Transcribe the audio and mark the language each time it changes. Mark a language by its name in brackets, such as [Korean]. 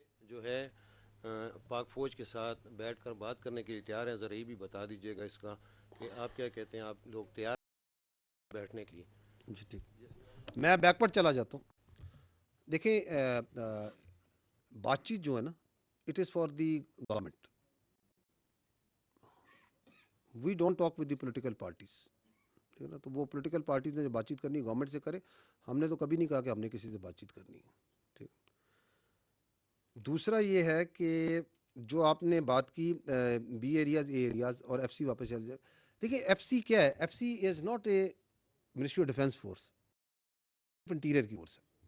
[Hindi] जो है पाक फौज के साथ बैठकर बात करने के लिए तैयार हैं, ज़रा ये भी बता दीजिएगा इसका कि आप क्या कहते हैं, आप लोग तैयार बैठने के लिए? जी ठीक, मैं बैकवर्ड चला जाता हूँ. देखिए, बातचीत जो है ना, it is for the government. [English] We don't talk with the political parties. [Hindi] ठीक है ना, तो वो political parties ने जो बातचीत करनी है गवर्नमेंट से करे. हमने तो कभी नहीं कहा कि हमने किसी से बातचीत करनी है. ठीक. दूसरा ये है कि जो आपने बात की बी एरियाज, ए एरियाज और एफसी वापस चल जाए. देखिए, एफसी क्या है? FC is not a ministry of defence force, interior की फोर्स है.